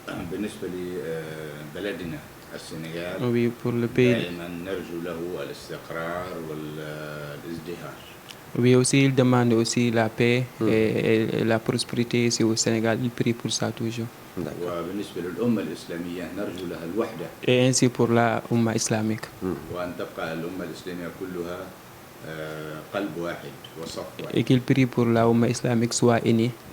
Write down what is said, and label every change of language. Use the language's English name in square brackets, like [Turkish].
[Arabic] بالنسبة لبلدنا السنغال [French] Oui, pour le pays. [Arabic] دائما نرجو له الاستقرار والازدهار. [French] Oui, aussi, il demande aussi la paix et la prospérité ici au Sénégal. Il prie pour ça toujours. [Arabic] وبالنسبة للأمة الإسلامية نرجو لها الوحدة. [French] Et ainsi pour la Oumma islamique. [Arabic] وأن تبقى الأمة الإسلامية كلها قلب واحد وصف واحد. [French] Et qu'il prie pour la Oumma islamique soit unie.